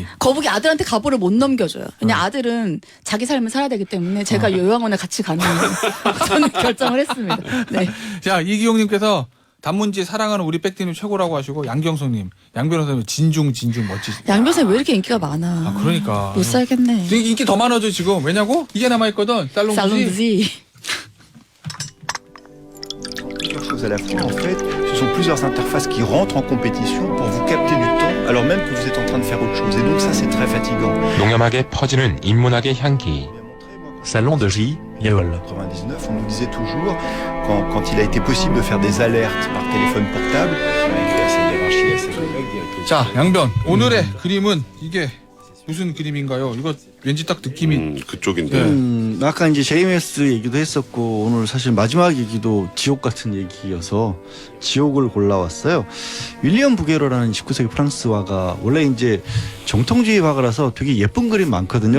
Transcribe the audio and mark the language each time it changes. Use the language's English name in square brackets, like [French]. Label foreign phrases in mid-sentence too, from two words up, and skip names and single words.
[Korean] 거북이 아들한테 가보를 못 넘겨줘요. 그냥 아들은 자기 삶을 살아야 되기 때문에 제가 요양원에 같이 가는 저는 결정을 했습니다. 네. 자 이기용님께서 단문지 사랑하는 우리 백디님 최고라고 하시고 양경성님 양 변호사님 진중 멋지시. 양 변호사님 왜 이렇게 인기가 많아? 그러니까 못 살겠네. 인기 더 많아져 지금. 왜냐고? 이게 남아있거든. 살롱지. 살롱지. [French] Plusieurs choses à la fois. En fait, ce sont plusieurs interfaces qui rentrent en compétition pour vous capter du temps alors même que vous êtes en train de faire autre chose. Et donc ça, c'est très fatigant. [Korean] 농염하게 퍼지는 인문학의 향기. Salon de Yeol. [French] 99, on nous disait toujours, quand il a été possible de faire des alertes par téléphone portable, avec cette hiérarchie assez complexe, [Korean] 자 양변 오늘의 그림은 이게 무슨 그림인가요? 이거 왠지 딱 느낌이 그쪽인데. 아까 이제 JMS 얘기도 했었고 오늘 사실 마지막 얘기도 지옥 같은 얘기여서 지옥을 골라왔어요. 윌리엄 부게로라는 19세기 프랑스 화가 원래 이제 정통주의 화가라서 되게 예쁜 그림 많거든요.